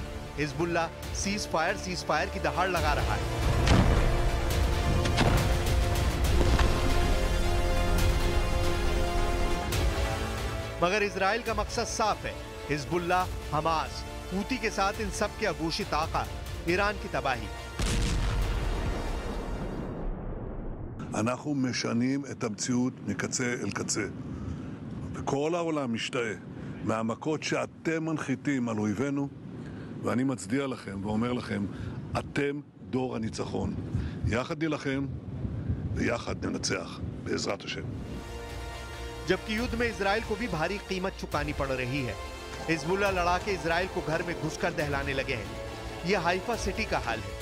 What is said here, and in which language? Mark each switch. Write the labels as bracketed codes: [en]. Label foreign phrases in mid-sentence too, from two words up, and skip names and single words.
[hi] हिजबुल्लाह [en] cease fire [hi] की दहाड़ लगा रहा है। मगर इजराइल का मकसद साफ है। हिजबुल्लाह, हमास, हूती के साथ इन सब के अघोषित आका ईरान की तबाही। [he] אנחנו משנים את המציאות מקצה אל קצה. וכל העולם משתאה מהמכות שאתם מנחיתים על אויבינו, ואני מצדיע לכם ואומר לכם, אתם דור הניצחון. יחד נילחם ויחד ננצח, בעזרת השם. [hi] जबकि युद्ध में इजराइल को भी भारी कीमत चुकानी पड़ रही है। हिजबुल्लाह लड़ाके इजराइल को घर में घुसकर दहलाने लगे हैं। यह हाइफा सिटी का हाल है।